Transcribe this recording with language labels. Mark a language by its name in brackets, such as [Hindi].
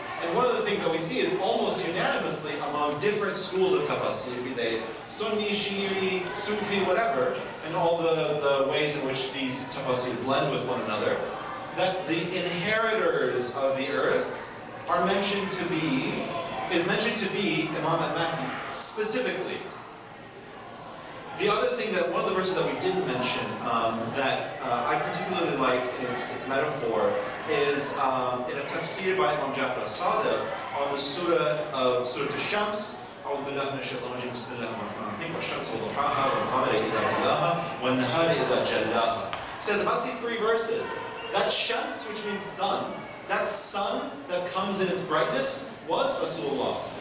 [English] And one of the things that we see is almost unanimously among different schools of tafsir, be they Sunni, Shi'i, Sufi, whatever, and all the ways in which these tafsir blend with one another, that the inheritors of the earth are mentioned to be Imam al-Mahdi specifically. The other thing that, one of the verses that we didn't mention that I particularly like in its metaphor is in a tafsir by Imam Jafar al-Sadiq on the surah of Surah Al-Shams. [Arabic] أعوذ بالله من الشيطان الرجيم بسم الله الرحمن الرحيم والشمس وضحاها والقمر إذا تلاها والنهار إذا جلاها. [English] It says about these three verses, that Shams, which means sun, that sun that comes in its brightness was Rasulullah.